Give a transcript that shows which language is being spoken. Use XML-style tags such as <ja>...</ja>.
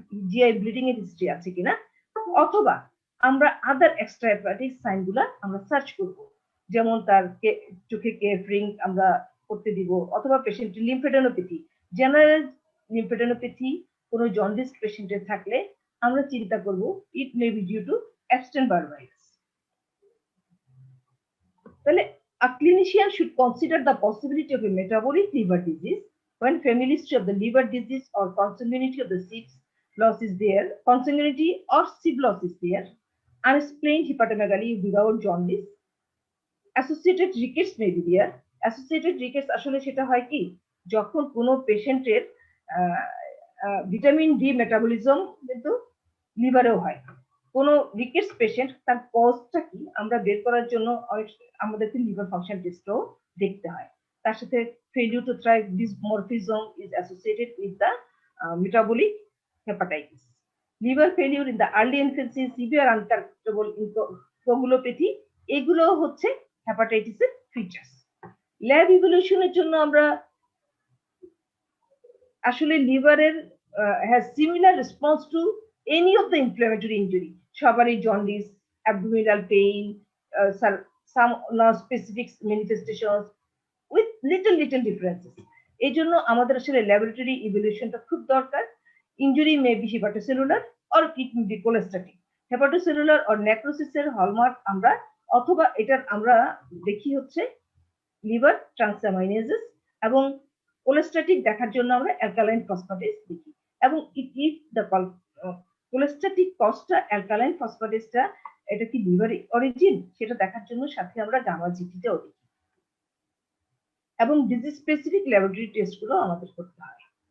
<bn>GI bleeding এর history আছে কিনা, অথবা আমরা আদার এক্সট্রা হেপাটিক সাইন গুলা আমরা সার্চ করব, যেমন তার চোখে কেফরিং আমরা করতে দিব, অথবা পেশেন্টের লিম্ফেডেনোপ্যাথি, জেনারেল লিম্ফেডেনোপ্যাথি কোনো জন্ডিস পেশেন্টের থাকলে আমরা চিন্তা করব</bn> <en>It may be due to Epstein-Barr virus. তাহলে a clinician should consider the possibility of a metabolic liver disease when family history of the liver disease or consanguinity of the SIBS loss is there, consanguinity or SIB loss is there, unexplained hepatomegaly without jaundice, associated rickets may be there.</en> <bn>Associated rickets আসলে সেটা হয় কি, যখন কোনো পেশেন্টের vitamin D metabolism কিন্তু লিভারেও হয়। কোনো রিকেটস পেশেন্ট তার কজটা কি আমরা বের করার জন্য আমাদেরকে লিভার ফাংশন টেস্টও দেখতে হয়।</bn> <en>তার সাথে failure to thrive dysmorphism is associated with the metabolic hepatitis. Liver failure in the early infancy, severe untractable coagulopathy,</en> <bn>এগুলো হচ্ছে হেপাটাইটিসের ফিচার্স। ল্যাব ইভ্যালুয়েশনের জন্য আমরা আসলে লিভারের</bn> <en>Has similar response to any of the inflammatory injury, সবারই jaundice, abdominal pain, some non-specific manifestations with little differences.</en> <bn>এই জন্য আমাদের আসলে ল্যাবরেটরি ইভ্যালুয়েশনটা খুব দরকার।</bn> <en>Injury may be hepatocellular or it may be cholestatic.</en> <bn>Hepatocellular or নেক্রোসিসের hallmark আমরা, অথবা এটার আমরা দেখি হচ্ছে লিভার ট্রান্সঅ্যামাইনেজেস, এবং কোলেস্ট্যাটিক দেখার জন্য আমরা অ্যালকালাইন ফসফেটেস দেখি, এবং ইফ দ্য কোলেস্ট্যাটিক কজটা অ্যালকালাইন ফসফেটেসটা এটা কি লিভার অরিজিন সেটা দেখার জন্য সাথে আমরা গামা জিটিটাও দেখি, এবং ডিজিজ স্পেসিফিক ল্যাবরেটরি টেস্টগুলো আমাদের করতে হয়।</bn>